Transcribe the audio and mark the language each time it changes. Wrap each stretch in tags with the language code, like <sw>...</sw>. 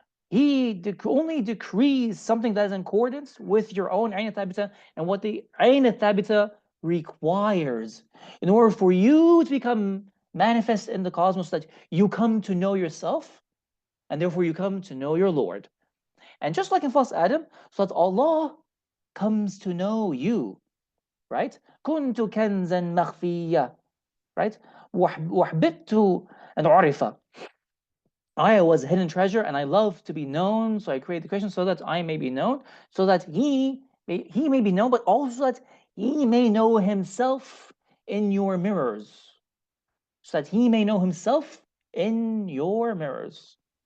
<en>He only decrees something that is in accordance with your own Ayn Thabita and what the Ayn Thabita requires in order for you to become manifest in the cosmos, that you come to know yourself and therefore you come to know your Lord. And just like in False Adam, so that Allah comes to know you, right?</en> <ar>كنت كنزا مخفيا, right? وحببت أن أعرف.</ar> <en>I was a hidden treasure and I love to be known, so I create the creation so that I may be known, so that he may be known, but also that he may know himself in your mirrors, so that he may know himself in your mirrors.</en>